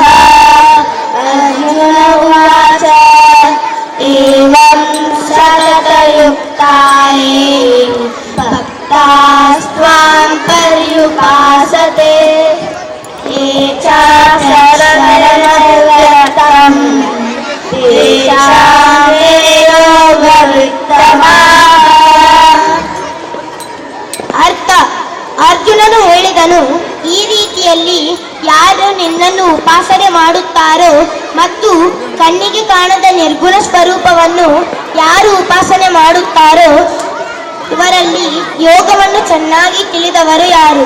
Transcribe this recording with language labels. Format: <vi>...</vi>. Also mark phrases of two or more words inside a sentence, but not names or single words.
<sa>अर्जुन उवाच एवं सततयुक्ताये भक्तास्त्वां पर्युपासते ये च शरणव्रतं तेषां योगवित्तमाः।</sa> <kn>ಅರ್ಥ: ಅರ್ಜುನನು ಹೇಳಿದನು, ಈ ರೀತಿಯಲ್ಲಿ ಯಾರು ನಿನ್ನನ್ನು ಉಪಾಸನೆ ಮಾಡುತ್ತಾರೋ ಮತ್ತು ಕಣ್ಣಿಗೆ ಕಾಣದ ನಿರ್ಗುಣ ಸ್ವರೂಪವನ್ನು ಯಾರು ಉಪಾಸನೆ ಮಾಡುತ್ತಾರೋ ಇವರಲ್ಲಿ ಯೋಗವನ್ನು ಚೆನ್ನಾಗಿ ತಿಳಿದವರು ಯಾರು?</kn>